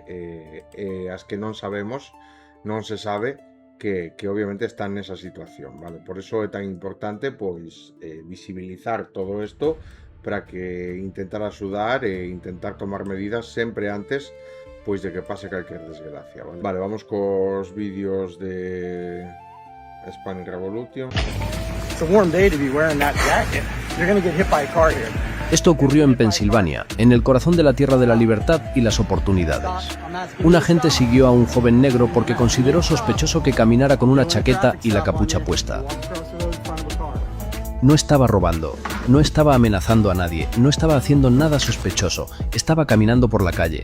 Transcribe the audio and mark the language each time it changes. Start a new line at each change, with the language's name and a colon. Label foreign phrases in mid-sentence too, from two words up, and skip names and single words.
Galician: As que non sabemos, non se sabe que obviamente están nesa situación, vale? Por eso é tan importante pois visibilizar todo isto para que intentar axudar e intentar tomar medidas sempre antes pois de que pase calquer desgracia, vale? Vale, vamos cos vídeos de Spanish Revolution.
English: It's a warm day to be wearing that jacket. You're gonna get hit by a car here.
Spanish: Esto ocurrió en Pensilvania, en el corazón de la tierra de la libertad y las oportunidades. Un agente siguió a un joven negro porque consideró sospechoso que caminara con una chaqueta y la capucha puesta. No estaba robando, no estaba amenazando a nadie, no estaba haciendo nada sospechoso, estaba caminando por la calle.